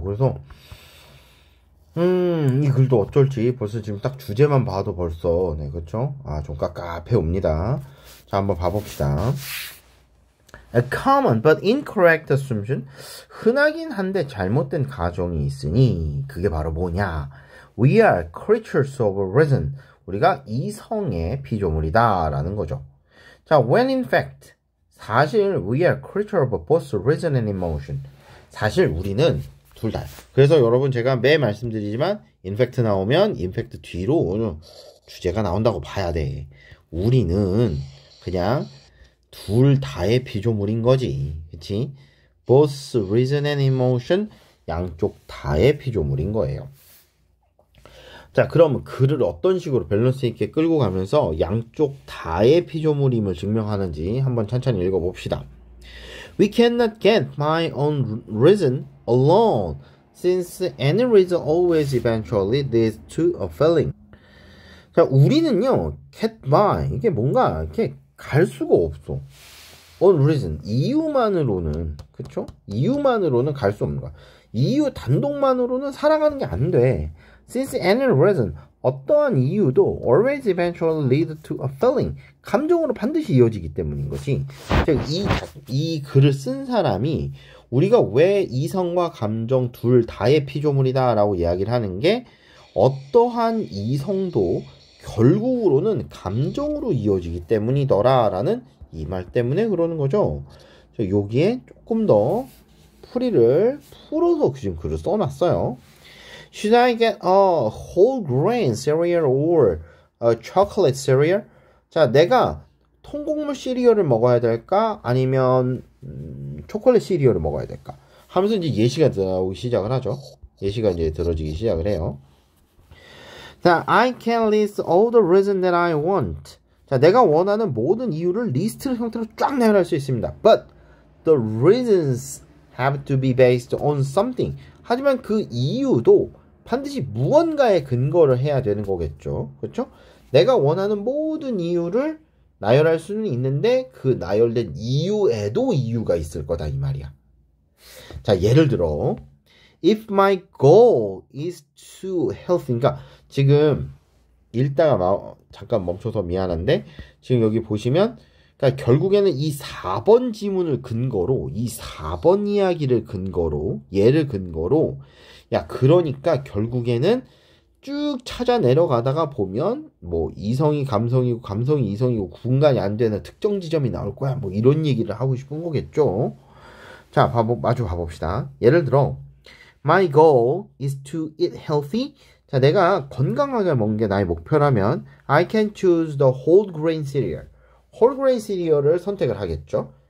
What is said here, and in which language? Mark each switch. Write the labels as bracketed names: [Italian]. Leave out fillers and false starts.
[Korean] 그래서 이 글도 어쩔지 벌써 지금 딱 주제만 봐도 벌써 그쵸? 좀 깝깝해 옵니다. 자, 한번 봐봅시다. [English] A common but incorrect assumption, [Korean] 흔하긴 한데 잘못된 가정이 있으니 그게 바로 뭐냐? [English] We are creatures of reason. [Korean] 우리가 이성의 피조물이다 라는 거죠. [English] 자, when in fact, [Korean] 사실 [English] we are creature of both reason and emotion. [Korean] 사실 우리는 둘 다. 그래서 여러분 제가 매 말씀드리지만 in fact 나오면 in fact 뒤로 주제가 나온다고 봐야 돼. 우리는 그냥 둘 다의 피조물인 거지. 그치? [English] both reason and emotion, [Korean] 양쪽 다의 피조물인 거예요. 자, 그럼 글을 어떤 식으로 밸런스 있게 끌고 가면서 양쪽 다의 피조물임을 증명하는지 한번 천천히 읽어봅시다. [English] We cannot get my own reason alone, since any reason always eventually leads to a feeling. [Korean] 자, 우리는요, get by, 이게 뭔가 이렇게 갈 수가 없어. on reason, 이유만으로는, 그쵸? 이유만으로는 갈 수 없는 거야. 이유 단독만으로는 살아가는 게 안 돼. [English] Since any reason, [Korean] 어떠한 이유도 [English] always eventually lead to a feeling, [Korean] 감정으로 반드시 이어지기 때문인 것이. 이 글을 쓴 사람이 우리가 왜 이성과 감정 둘 다의 피조물이다 라고 이야기를 하는 게 어떠한 이성도 결국으로는 감정으로 이어지기 때문이더라 라는 이 말 때문에 그러는 거죠. 여기에 조금 더 풀이를 풀어서 지금 글을 써놨어요. [English] Should I get a whole grain cereal or a chocolate cereal? [Korean] 자, 내가 통곡물 시리얼을 먹어야 될까? 아니면 초콜릿 시리얼을 먹어야 될까? 하면서 이제 예시가 들어오기 시작을 하죠. 예시가 이제 들어지기 시작을 해요. [English] 자, I can list all the reasons that I want. [Korean] 자, 내가 원하는 모든 이유를 리스트 형태로 쫙 나열할 수 있습니다. [English] But the reasons have to be based on something. [Korean] 하지만 그 이유도 반드시 무언가에 근거를 해야 되는 거겠죠. 그렇죠? 내가 원하는 모든 이유를 나열할 수는 있는데 그 나열된 이유에도 이유가 있을 거다 이 말이야. [English] 자, [Korean] 예를 들어 [English] If my goal is to healthy. [Korean] 그러니까 지금 읽다가 잠깐 멈춰서 미안한데 지금 여기 보시면 그러니까 결국에는 이 4번 지문을 근거로 이 4번 이야기를 근거로 얘를 근거로 야 그러니까 결국에는 쭉 찾아 내려가다가 보면 뭐 이성이 감성이고 감성이 이성이고 구분간이 안 되는 특정 지점이 나올 거야 뭐 이런 얘기를 하고 싶은 거겠죠. 자, 마주 봐봅시다. 예를 들어 [English] My goal is to eat healthy. [Korean] 자, 내가 건강하게 먹는 게 나의 목표라면 [English] I can choose the whole grain cereal. [Korean] whole grain cereal을 선택을 하겠죠.